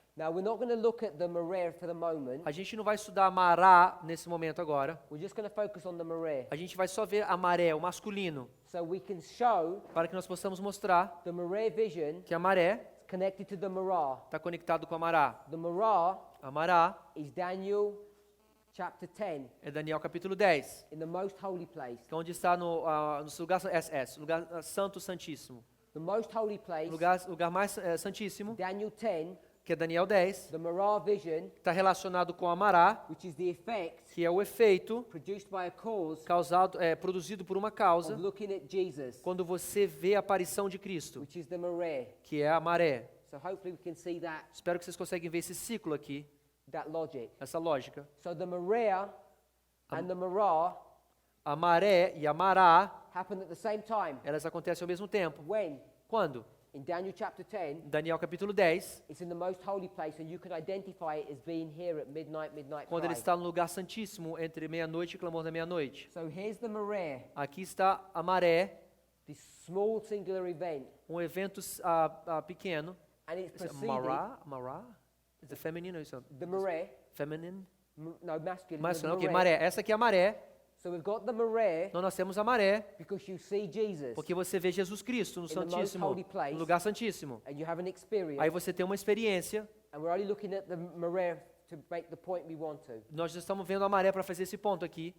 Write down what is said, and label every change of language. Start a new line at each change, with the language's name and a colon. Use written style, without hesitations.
English: Now we're not going to look at the mareh for the moment.
Portuguese: A gente não vai estudar mará nesse momento agora.
English: We're just going to focus on the mareh,
Portuguese: A gente vai só ver a maré, o masculino,
English: so we can show
Portuguese: para que nós possamos mostrar
English: the mareh vision
Portuguese: que a maré
English: is connected to the marah.
Portuguese: está conectado com a mará.
English: The marah
Portuguese: A mará
English: is Daniel chapter 10
Portuguese: é Daniel capítulo 10,
English: in the most holy place.
Portuguese: que é onde está no lugar SS, lugar santo santíssimo.
English: The most holy place,
Portuguese: Lugar mais santíssimo,
English: Daniel 10,
Portuguese: que é Daniel 10,
English: the marah vision,
Portuguese: está relacionado com a mará,
English: which is the effect
Portuguese: que é o efeito
English: produced by a cause
Portuguese: produzido por uma causa,
English: of looking at Jesus,
Portuguese: quando você vê a aparição de Cristo,
English: which is the mareh.
Portuguese: que é a maré.
English: So hopefully we can see
Portuguese: Espero que vocês conseguem ver esse ciclo aqui,
English: that logic.
Portuguese: essa lógica.
English: So the mareh and the marah
Portuguese: A maré e a mará,
English: happen at the same time.
Portuguese: elas acontecem ao mesmo tempo.
English: When?
Portuguese: Quando?
English: In Daniel chapter 10,
Portuguese: Daniel capítulo 10,
English: it's in the most holy place, and you can identify it as being here at midnight
Portuguese: quando ele
English: cry.
Portuguese: está no lugar santíssimo entre meia-noite e clamor da meia-noite.
English: So here's the maré,
Portuguese: Aqui está a maré,
English: this small singular event,
Portuguese: evento pequeno.
English: and it's Is it preceded, Mará? Is it feminine or is it the maré, feminine? no, masculine, Masculine, the
Portuguese: ok, maré. Essa aqui é a maré.
English: So we've got the maré,
Portuguese: Então nós temos a maré,
English: because you see Jesus,
Portuguese: porque você vê Jesus Cristo no
English: the most
Portuguese: Santíssimo,
English: holy place.
Portuguese: no lugar santíssimo.
English: and you have an experience,
Portuguese: Aí você tem uma experiência.
English: and we're only looking at the maré to make the point we want to.
Portuguese: Nós estamos vendo a maré para fazer esse ponto aqui.